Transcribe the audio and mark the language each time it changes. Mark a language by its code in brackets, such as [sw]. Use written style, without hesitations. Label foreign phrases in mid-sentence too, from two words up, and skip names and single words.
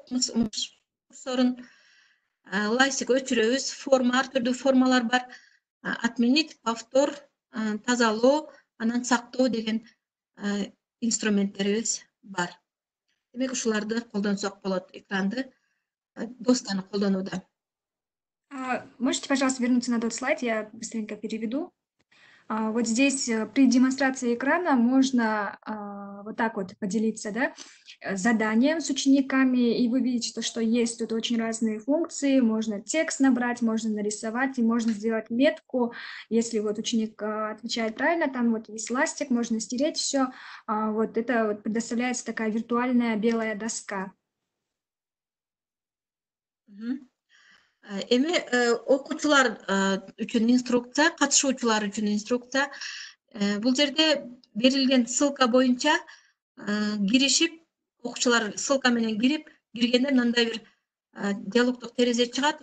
[ky] Курсорун лайсик өчүрөбүз. Форма, ар түрдүү формалар бар. [ru] Отменить, повтор, [ky] тазалоо, анан сактоо деген инструменттерибиз бар. Демек ушуларды колдонсок болот экранды, досканы колдонууда. [ru] Можете, пожалуйста, вернуться на тот слайд, я быстренько переведу. Вот здесь при демонстрации экрана можно вот так вот поделиться, да, заданием с учениками, и вы видите, что есть тут очень разные функции, можно текст набрать, можно нарисовать, и можно сделать метку, если вот ученик отвечает правильно, там вот есть ластик, можно стереть все, вот это вот предоставляется такая виртуальная белая доска. [ky] Эми окуучулар үчүн инструкция, катышуучулар үчүн инструкция. Бул жерде берилген ссылка боюнча киришип, окуучулар ссылка менен киргенде мындай бир диалогдук терезе чыгат.